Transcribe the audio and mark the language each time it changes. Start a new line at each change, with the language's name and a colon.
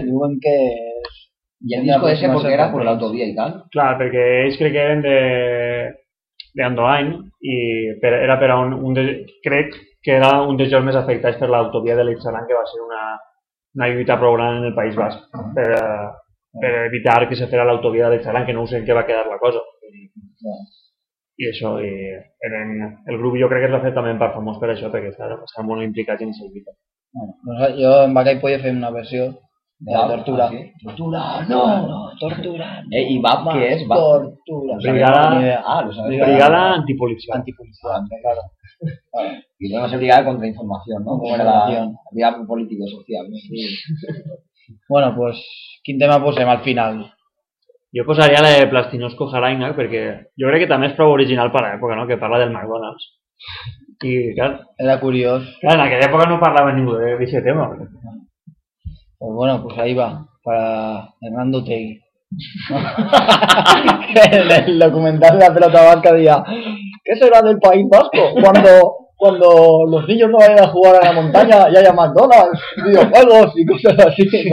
Spanish: Y dicen que... ¿Y el disco ese porque era por la autovía y tal? Claro, porque ellos creen que eran de Andoain. Y era para un... Creo que era un de los más afectados por la autovía de l'Ixalan,
Catalan: que va ser una lluita prou gran en el País Basc. Per evitar que se fera l'autovia de l'Ixalan, que no ho sé en què va quedar la cosa. I això, i eren, el grup jo crec que es va fer també en part famós per això, perquè estava molt implicat en aquell vídeo. Bueno, jo amb aquell podia fer una versió de la tortura. Ah, sí. Tortura, no, no, tortura. No. I BAP, què és? BAP? Tortura. Brigada, no brigada antipolicial. Antipolicial, ah, claro. I no és brigada contra informació, no? Com era la brigada política social. No? Sí. Bueno, pues, quin tema posem al final? Jo posaria la de Plastinosko Harajna, perquè jo crec que també és prou original per l'època, no? Que parla del McDonald's. I, clar, era curiós. Clar, en aquella època no parlava ningú d'aquest tema. Però...
Spanish: pues bueno, pues ahí va, para Hernando Tegui. Que en el documental de la pelota vasca decía, ¿qué será del País Vasco cuando los niños no vayan a jugar a la montaña y haya McDonald's, videojuegos y cosas así?